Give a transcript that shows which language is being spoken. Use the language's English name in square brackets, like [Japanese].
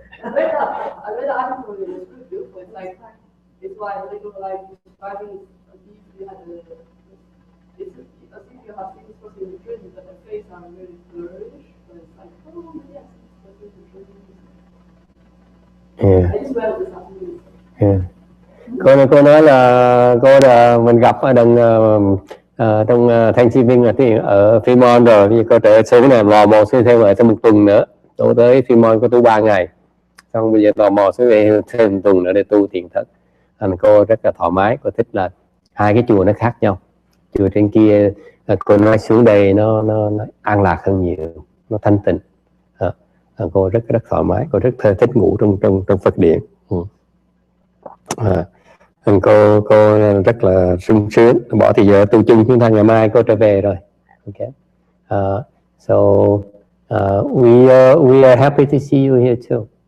[English] I read the article, it was really beautiful. It's like, it's why they go like describing as if you had it's as if you have seen this person in the dream, but the face are really flourish. But it's like, oh yes, this person in the dream. Yeah. I just read this afternoon. Yeah. [Vietnamese] Cô nói là cô là mình gặp ở trong Thanksgiving ở Fremont rồi, bây giờ cô trở xuống này lò mò xuống thêm ở thêm một tuần nữa. Tôi tới Fremont có tu 3 ngày, xong bây giờ lò mò xuống về thêm một tuần nữa để tu thiền thất. Thành cô rất là thoải mái, cô thích là hai cái chùa nó khác nhau. Chùa trên kia cô nói xuống đây nó an lạc hơn nhiều, nó thanh tịnh. Cô rất thoải mái, cô rất thích ngủ trong Phật điện. Cô rất là sung sướng, bỏ thì giờ tu chung chúng ta ngày mai cô trở về rồi. [English] Okay. So we are happy to see you here too.